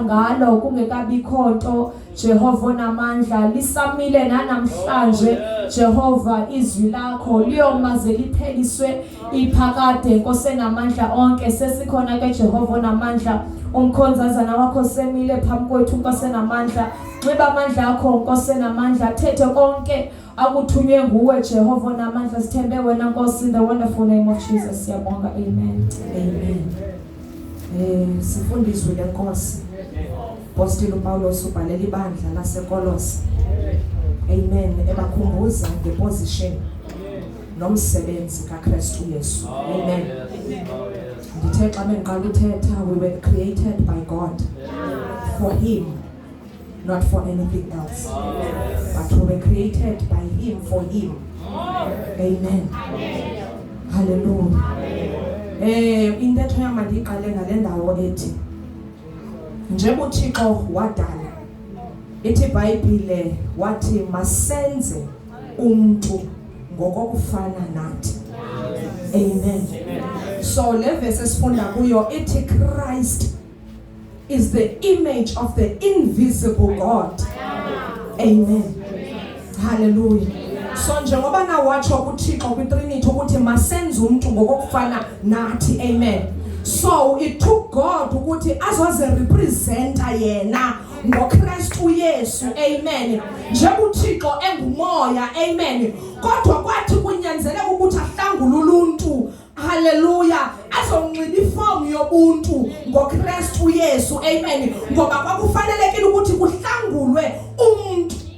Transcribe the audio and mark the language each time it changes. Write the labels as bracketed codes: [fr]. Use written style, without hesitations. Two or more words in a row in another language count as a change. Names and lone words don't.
[xh] ngalo kungekabikho nto Jehova namandla lisamile namhlanje Jehova izwi lakho liyomaze lipheliswe iphakade Nkosi namandla onke sesikhona ke Jehova namandla umkhonzazana wakho semile phambi kwethu Nkosi namandla nxiba amandla akho Nkosi namandla thethe konke akuthunywe nguwe Jehova namandla sithembe wena Nkosi [en] in the wonderful name of Jesus [xh] siyabonga amen sifundiswe lenkosi Apostoli uPaulos ubhalela ibandla laseKolose amen ebakhumbuza ngeposition nomsebenzi kaKristu Yesu amen ndithe xa mengiqala uthetha [en] we were created by God for him not for anything else but we were created by him for him [xh] amen hallelujah intetho yami ndiqale ngale ndawo ethi njengoba uThixo wadala ithi iBhayibhile wathi masenze umuntu ngokokufana nathi amen so le verse esifunda kuyo ithi [en] Christ is the image of the invisible God [xh] amen hallelujah so njengoba nawatsho kuThixo kwiTrinity ukuthi masenze umuntu ngokufana nathi amen so it took God ukuthi azoze representa yena ngoKristu Yesu amen njengoba uThixo engumoya amen kodwa kwathi kunyanzeleka ukuthi ahlangule uluntu hallelujah azonxiba iform yobuntu ngoKristu Yesu amen ngoba kwakufanelekile ukuthi kuhlangulwe umuntu